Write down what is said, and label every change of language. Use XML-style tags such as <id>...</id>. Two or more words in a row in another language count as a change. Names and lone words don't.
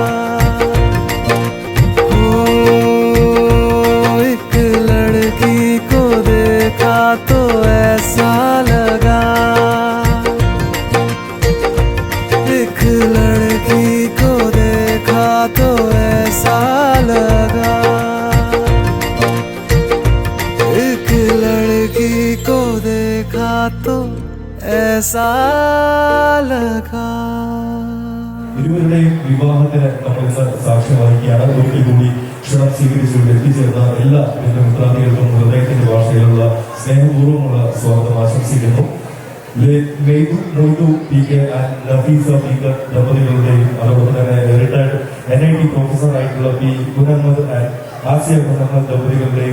<hi>ओ एक लड़की को देखा तो ऐसा लगा, एक लड़की को देखा तो ऐसा लगा, एक लड़की को देखा तो ऐसा लगा।</hi> <ml>ഇരുവരുടെയും വിവാഹത്തിന് നമ്മൾ സാക്ഷ്യം വഹിക്കുകയാണ്. ഒരിക്കൽ കൂടി ക്ഷണം സ്വീകരിച്ചുകൊണ്ട് എത്തിച്ചേർന്ന എല്ലാ ബന്ധുമിത്രാദികൾക്കും ഹൃദയത്തിന്റെ ഭാഷയിലുള്ള സ്നേഹപൂർവ്വമുള്ള സ്വാഗതം ആശംസിക്കുന്നു. നഫീസ പീക്കർ ദമ്പതികളുടെയും അതോടൊപ്പം തന്നെ റിട്ടയർഡ് NIT പ്രൊഫസർ ആയിട്ടുള്ള പി മുഹമ്മദ് ആൻഡ് ആസിയ മുഹമ്മദ് ദമ്പതികളുടെയും</ml>